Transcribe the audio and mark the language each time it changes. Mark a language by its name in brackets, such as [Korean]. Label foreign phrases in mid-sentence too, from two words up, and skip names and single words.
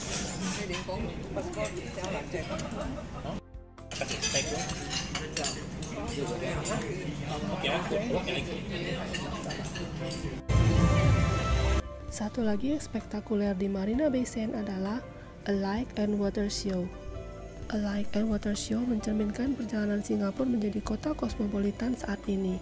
[Cantonese] 你點講？不過有兩隻。不如低估。 [Indonesian] Satu lagi yang spektakuler di Marina Bay Sands adalah A Light and Water Show. A Light and Water Show mencerminkan perjalanan Singapura menjadi kota kosmopolitan saat ini.